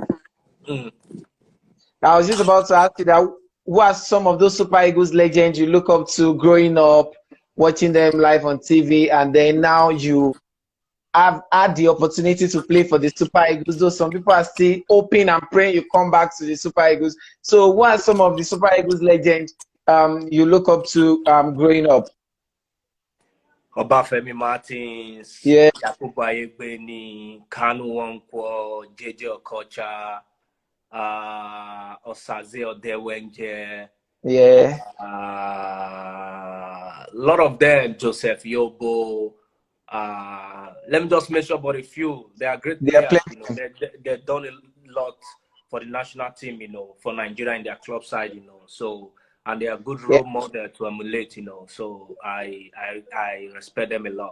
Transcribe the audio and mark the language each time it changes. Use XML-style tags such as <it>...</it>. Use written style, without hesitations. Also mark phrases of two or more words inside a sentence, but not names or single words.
<en>I was just about to ask you that who are some of those Super Eagles legends you look up to growing up, watching them live on TV, and then now you have had the opportunity to play for the Super Eagles, though some people are still hoping and praying you come back to the Super Eagles. So what are some of the Super Eagles legends you look up to growing up? Obafemi Martins, Yakuba Egbeni, Kanu Wankwo, JJ Okocha, Osaze Odewenje. A lot of them, Joseph Yobo. Let me just mention about a few. They are great players. They've done a lot for the national team, for Nigeria in their club side, So, and they are good role model to emulate, So I respect them a lot.</en>